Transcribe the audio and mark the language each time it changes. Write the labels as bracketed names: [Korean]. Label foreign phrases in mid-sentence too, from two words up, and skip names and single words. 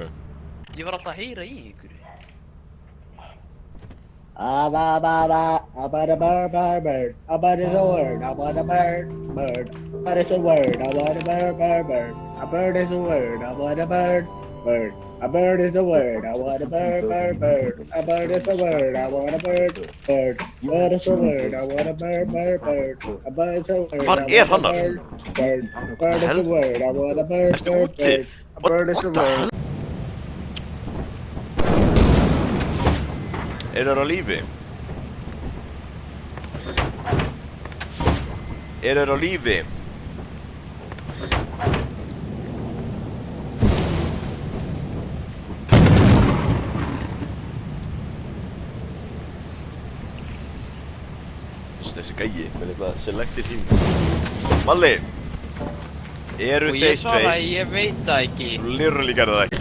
[Icelandic] Ég var alltaf að heyra í ykkur. [English] About a bird. About is a word. About a bird. About is a word. About a bird. A bird is a word. About a bird. A bird is a word. I want a bird. A bird is a word. I want a bird. Bird is a word. I want a bird. A bird is a word. [Icelandic] Hvar er hann þar? [English] Bird is a word. I want a bird. [Icelandic] Ertu úti? [English] A bird is a word. [Icelandic] Eru þeir á lífi? Eru þeir á lífi? Þessi gæi með eitthvað selected hím. Malli! Eru Og þeir ég svaraði, tveir? ég veit það ekki. Literally gerði það ekki.